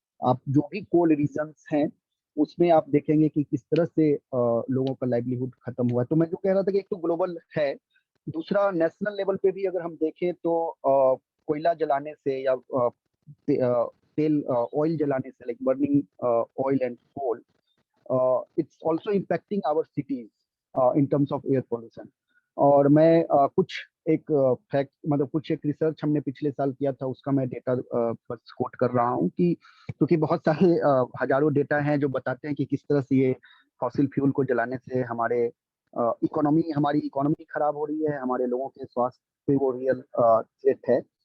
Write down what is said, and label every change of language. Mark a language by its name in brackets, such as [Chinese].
[Hindi] आप जो भी कोल रीजन्स हैं उसमें आप देखेंगे कि किस तरह से लोगों का लाइवलीहुड खत्म हुआ है. तो मैं जो कह रहा था कि एक तो ग्लोबल है, दूसरा नेशनल लेवल पे भी अगर हम देखें तो कोयला जलाने से या तेल ऑयल जलाने से like burning oil and coal [English] it's also impacting our cities in terms of air pollution. [Hindi] और मैं कुछ एक फैक्ट मतलब कुछ एक रिसर्च हमने पिछले साल किया था, उसका मैं डेटा बस कोट कर रहा हूँ कि क्योंकि बहुत सारे हजारों डेटा हैं जो बताते हैं कि किस तरह से ये फॉसिल फ्यूल को जलाने से हमारी इकोनॉमी खराब हो रही है, हमारे लोगों के स्वास्थ्य पे वो रियल थ्रेट है।